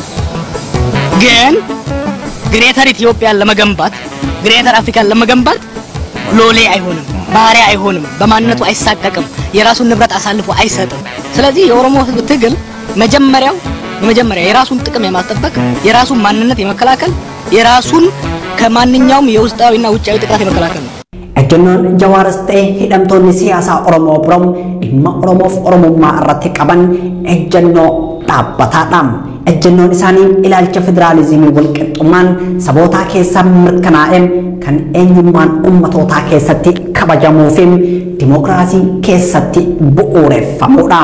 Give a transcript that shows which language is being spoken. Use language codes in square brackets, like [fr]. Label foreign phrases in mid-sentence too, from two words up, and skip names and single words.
[am] ግን ግሬተር ኢትዮጵያን ለመገንባት ግሬተር አፍሪካን ለመገንባት ሎሌ አይሆንም፣ ባሪያ አይሆንም፣ በማንነቱ አይሳቀቅም፣ የራሱን ንብረት አሳልፎ አይሰጥም። ስለዚህ የኦሮሞ ህዝብ ትግል መጀመሪያ የራሱን ጥቅም የማስጠበቅ የራሱን ማንነት የመከላከል የራሱን ከማንኛውም የውስጣዊና ውጫዊ ጥቃት የመከላከል ነው። [om] Ejjennoon Jawaaris ta'e hidhamtoonni siyaasaa Oromoo biroon dhimma Oromoof Oromummaa irratti qaban ejjennoo dhaabbataadha. Ejjennoon isaanii ilaalcha federaalizimii walqixxummaan sabootaa keessaa mirkanaa'een kan eenyummaan ummatootaa keessatti kabajamuu fi dimookiraasii keessatti bu'uureffamuudha.